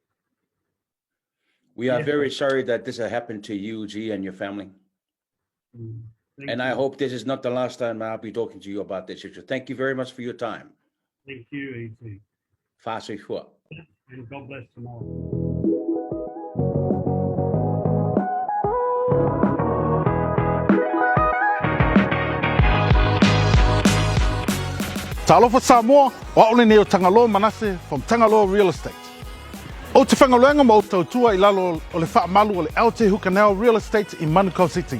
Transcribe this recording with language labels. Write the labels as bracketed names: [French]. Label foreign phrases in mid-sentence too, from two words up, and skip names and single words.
[English] We are very sorry that this has happened to you, G, and your family. And I hope this is not the last time I'll be talking to you about this issue. Thank you very much for your time. Thank you, ET. [Samoan] Fasui fua. [English] And God bless tomorrow. [Samoan] Talofa Samoa, wa ole neo Tangaloa Manase from Tangaloa Real Estate. O te whangaluenga mo tautua I lalo o le whaamalu o le Aotearoa Canal Real Estate in Manukau City.